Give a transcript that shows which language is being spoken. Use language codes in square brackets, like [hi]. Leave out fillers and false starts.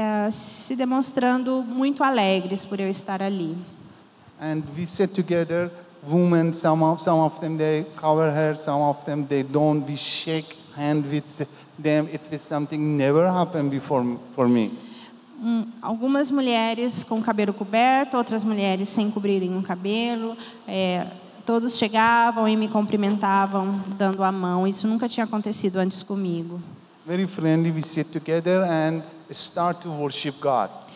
[pt] Se demonstrando muito alegres por eu estar ali. [en] And we sit together. Women, some of them they cover hair, some of them they don't. We shake hand with them. It was something never happened before for me. [pt] Algumas mulheres com o cabelo coberto, outras mulheres sem cobrirem o cabelo. Todos chegavam e me cumprimentavam dando a mão. Isso nunca tinha acontecido antes comigo. [en] Very friendly, we sit together and start to worship God.